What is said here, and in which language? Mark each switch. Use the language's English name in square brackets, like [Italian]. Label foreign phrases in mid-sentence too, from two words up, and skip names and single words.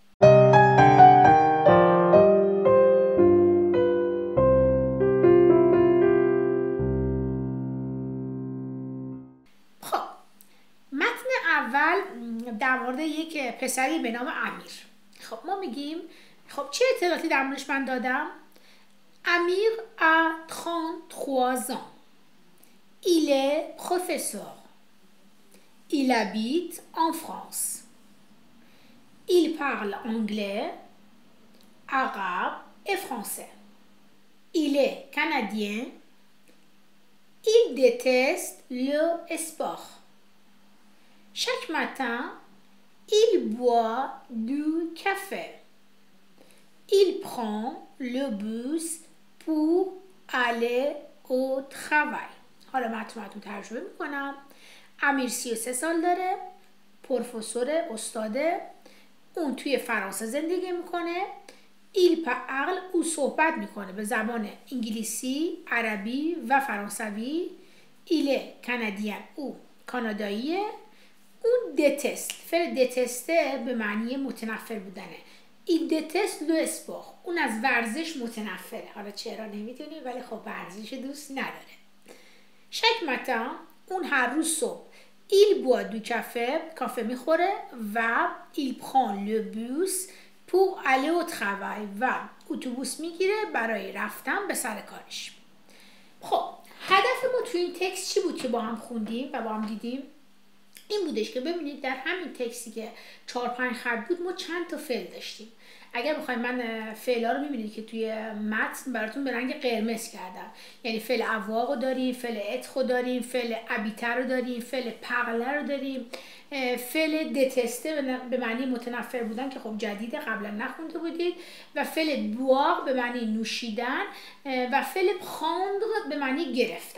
[Persian] خب متن اول در مورد یک پسری به نام امیر. خب ما میگیم خب چه اطلاعاتی در موردش من دادم؟ [French] امیر a 33 ans. Il est professeur. Il habite en France. Il parle anglais, arabe et français. Il est canadien. Il déteste le sport. Chaque matin, il boit du café. Il prend le bus pour aller au travail. [Persian] حالا متن ترجمه میکنم. امیر 33 سال داره، پروفسور، استاده، اون توی فرانسه زندگی میکنه. [French] il parle, [Persian] او صحبت میکنه به زبان انگلیسی، عربی و فرانسوی. [French] il est canadien, [Persian] او کاناداییه. اون دتست، فعل دتسته به معنی متنفر بودنه. [French] il déteste le sport, [Persian] اون از ورزش متنفره. حالا چرا نمیدونی، ولی خب ورزش دوست نداره. شک متن، اون هر روز صبح [French] il boit du café، [Persian] کافه میخوره، و [French] il prend le bus pour aller au travail، [Persian] و اتوبوس میگیره برای رفتن به سر کارش. خب هدف ما توی این تکست چی بود که با هم خوندیم و با هم دیدیم؟ این بودش که ببینید در همین تکستی که 4-5 خط بود ما چند تا فعل داشتیم. اگر بخوایم، من فعلا رو میبینید که توی متن براتون به رنگ قرمز کردم، یعنی فعل اواق رو داریم، فعل اتخو داریم، فعل ابیتر رو داریم، فعل پغله رو داریم، فعل دتسته به معنی متنفر بودن که خب جدیده، قبلا نخونده بودید، و فعل بواق به معنی نوشیدن، و فعل پراندر به معنی گرفتن.